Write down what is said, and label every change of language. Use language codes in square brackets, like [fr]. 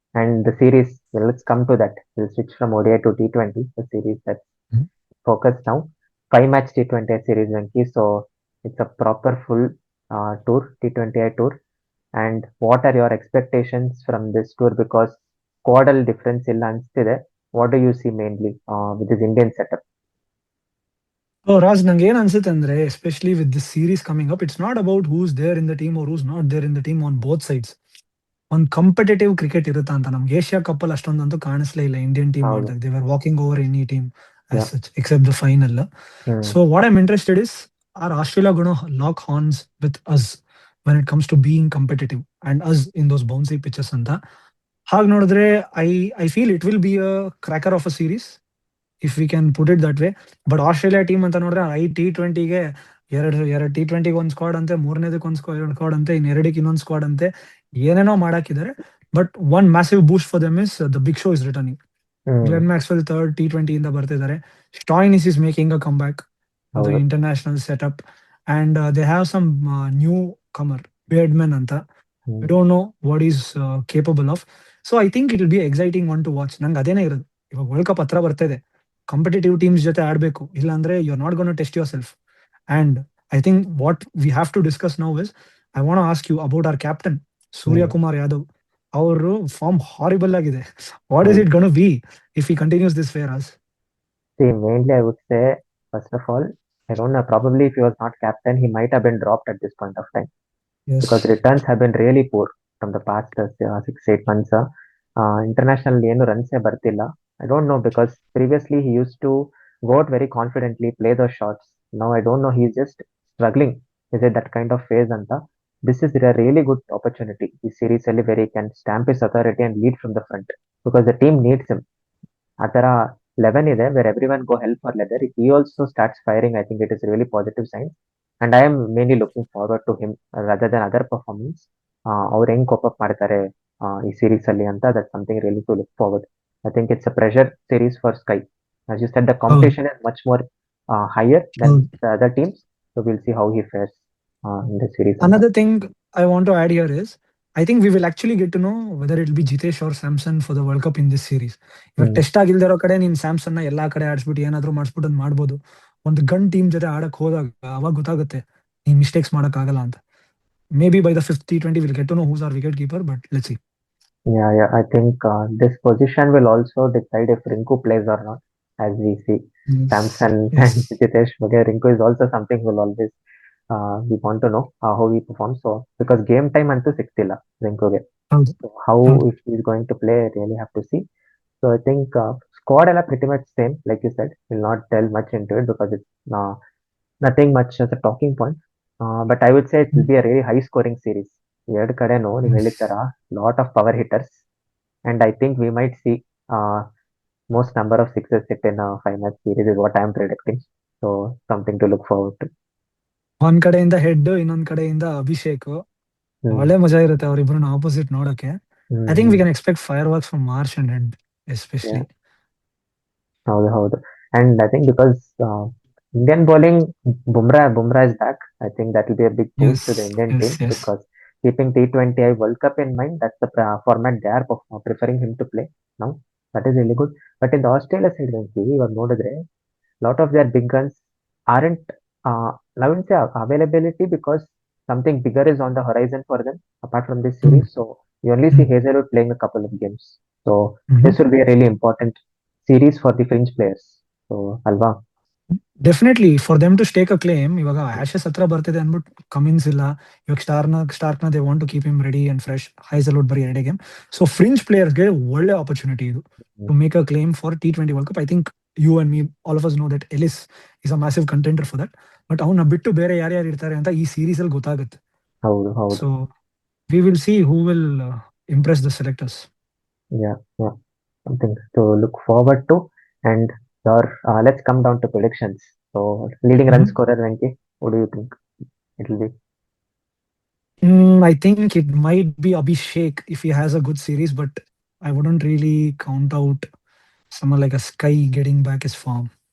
[en] And the series, let's come to that. We'll switch from ODI to T20, the series that's focus now. 5-match T20 series, Venki. So it's a proper full tour, T20I tour. And what are your expectations from this tour? Because squad difference [kn] illa ಅನ್ಸ್ತಿದೆ. [en] What do you see mainly with this Indian setup? Raj [kn] ನಂಗೆ ಏನ್ ಅನ್ಸುತ್ತೆ ಅಂದ್ರೆ, [en] Especially with this series coming up, it's not about who's there in the team or who's not there in the team on both sides. [kn] ಒಂದು competitive cricket ಇರುತ್ತಾ ಅಂತ ನಮ್ಗೆ Asia cup ಅಲ್ಲಿ ಅಷ್ಟೊಂದಂತೂ ಕಾಣಿಸ್ಲೇ ಇಲ್ಲ ಇಂಡಿಯನ್ ಟೀಮ್ ಹೌದು. ಆಡಿದಾಗ. [en] They were walking over any team Yeah. As such except the final. Hmm. So what I'm interested is, are Australia gonna lock horns with us when it comes to being competitive and us in those bouncy pitches ಅಂತ. [kn] ಹಾಗೆ ನೋಡಿದ್ರೆ [en] I I feel it will be a cracker of a series if we can put it that way. [kn] But Australia team ಅಂತ ನೋಡಿದ್ರೆ T20ಗೆ ಎರಡು T20ಗೆ ಒಂದು squad ಅಂತೆ, ಮೂರನೇದಕ್ಕೆ ಒಂದು squad ಅಂತೆ, ಇನ್ನೆರಡಕ್ಕೆ ಇನ್ನೊಂದು ಸ್ಕ್ವಾಡ್ ಅಂತೆ, ಏನೇನೋ ಮಾಡಾಕಿದ್ದಾರೆ. [en] But one massive boost for them is the big show is returning. Hmm. [kn] Glenn Maxwell third T20 ಇಂದ ಬರ್ತಿದ್ದಾರೆ. [en] Stoinis is making a comeback the [kn] ಹೌದು. [en] International setup and they have some newcomer batsmen ಅಂತ. Hmm. We don't know what he's capable of. So I think it will be exciting one to watch. [kn] ನಂಗೆ ಅದೇನೇ ಇರೋದು, ಇವಾಗ world cup ಹತ್ರ ಬರ್ತಾ ಇದೆ, competitive teams ಜೊತೆ ಆಡಬೇಕು, ಇಲ್ಲಾಂದ್ರೆ [en] You are not gonna test yourself. And I think what we have to discuss now is, I want ask you about our captain Surya Kumar Yadav. [kn] ಅವರು ಫಾರ್ಮ್ ಹಾರಿಬಲ್ ಆಗಿದೆ. [en] what is [kn] ಹೌದು. [en] It gonna be if he continues this way ರಾಸ್? See, mainly I would say, first of all, I don't know, probably if he was not captain, he might have been dropped at this point of time. Because Yes. returns have been really poor from the past 6-8 months. [kn] International ಏನು ರನ್ಸೇ ಬರ್ತಿಲ್ಲ. [en] I don't know, because previously he used to go out very confidently, play those shots. Now I don't know, he's just struggling. Is it that kind of phase ಅಂತ? This is a really good opportunity ಈ series ಅಲ್ಲಿ where he can stamp his authority and lead from the front, because the team needs him. [kn] ಆ ತರ 11 ಇದೆ [en] where everyone go hell for leather. If he also starts firing, I think it is really positive sign. And I am mainly looking forward to him rather than other performance. [kn] ಅವ್ರು ಹೆಂಗ್ cope up ಮಾಡ್ತಾರೆ ಈ series ಅಲ್ಲಿ ಅಂತ, [en] that's something really to look forward. I think it's a pressure series for Sky. As you said, the competition is much more higher than the other teams. So we'll see how he fares in the series. Another thing I want to add here is, I think we will actually get to know whether it will be Jitesh or Samson for the World Cup in this series. [kn] ಇವಾಗ test ಆಗಿಲ್ದೇ ಇರೋ ಕಡೆ ನೀನ್ ಸ್ಯಾಮ್ಸನ್ ನ ಎಲ್ಲಾ ಕಡೆ ಆಡಿಸ್ಬಿಟ್ಟು ಏನಾದ್ರು ಮಾಡಿಸ್ಬಿಟ್ಟು ಅದ್ ಮಾಡ್ಬೋದು. ಒಂದು ಗನ್ ಟೀಮ್ ಜೊತೆ ಆಡಕ್ ಹೋದಾಗ ಅವಾಗ ಗೊತ್ತಾಗುತ್ತೆ ನೀನ್ ಮಿಸ್ಟೇಕ್ಸ್ ಮಾಡಕ್ ಆಗಲ್ಲ ಅಂತ. [en] Maybe by the 5th T20 will get to know who's our wicket keeper, but let's see. Yeah, I think this position will also decide if Rinku plays or not, as we see. Samson and Jitesh, okay, Rinku is also something we'll always we want to know how he performs. So because game time [kn] ಅಂತೂ ಸಿಗ್ತಿಲ್ಲ [en] Rinkuಗೆ. So how if he's going to play, really have to see. So I think squad ಎಲ್ಲ pretty much same, like you said. Will not delve much into it because it's nothing much as a talking point. But I would say it will be a really high scoring series. [kn] ಎರಡು ಕಡೆನೂ ನೀವು ಹೇಳಿದ ತರ [en] Lot of power hitters, and I think we might see most number of sixes hit in a 5-match series is what I am predicting. So something to look forward to. [kn] ಒಂದ್ ಕಡೆಯಿಂದ head, ಇನ್ನೊಂದ್ ಕಡೆಯಿಂದ ಅಭಿಷೇಕ್. ಒಳ್ಳೆ ಮಜಾ ಇರುತ್ತೆ ಅವ್ರಿಬ್ರು opposite ನೋಡಕ್ಕೆ. [en] I think we can expect fireworks from Marsh and Head especially. [kn] ಹೌದು. [en] And I think because Indian bowling, Bumrah is back. I think that will be a big boost to the Indian team, because keeping T20 World Cup in mind, that's the format they are preferring him to play now. That is really good. But in the Australia side, [kn] ಇವಾಗ ನೋಡಿದ್ರೆ [en] lot of their big guns aren't I wouldn't say availability, because something bigger is on the horizon for them apart from this series. So you only see Hazelwood playing a couple of games. So this will be a really important series for the fringe players. [kn] So ಅಲ್ವಾ? [en] Definitely for them to stake a claim. [kn] ಇವಾಗ ashes ಹತ್ರ ಬರ್ತಿದೆ ಅಂದ್ಬಿಟ್ಟು Cummins ಇಲ್ಲ, ಇವಾಗ Starc ನ [en] They want to keep him ready and fresh. [kn] ಹೈಸಲ್ವುಡ್ ಬರೀ ಎರಡೇ ಗೇಮ್. [en] so fringe ಪ್ಲೇಯರ್ಸ್ಗೆ [kn] ಒಳ್ಳೆ ಆಪರ್ಚುನಿಟಿ ಇದು [en] To make a claim for T20 world cup. I think you and me all of us know that Ellis is a massive contender for that. [kn] But ಅವನ್ನ ಬಿಟ್ಟು ಬೇರೆ ಯಾರ್ಯಾರು ಇರ್ತಾರೆ ಅಂತ ಈ ಸೀರೀಸ್ ಅಲ್ಲಿ ಗೊತ್ತಾಗುತ್ತೆ. ಹೌದು. [en] So we will see who will impress the selectors. Yeah, something to look forward to. And let's come down to predictions. So leading run scorer, Venki, what do you think it will be? I think it might be Abhishek if he has a good series, but I wouldn't really count out someone like a Sky getting back his form.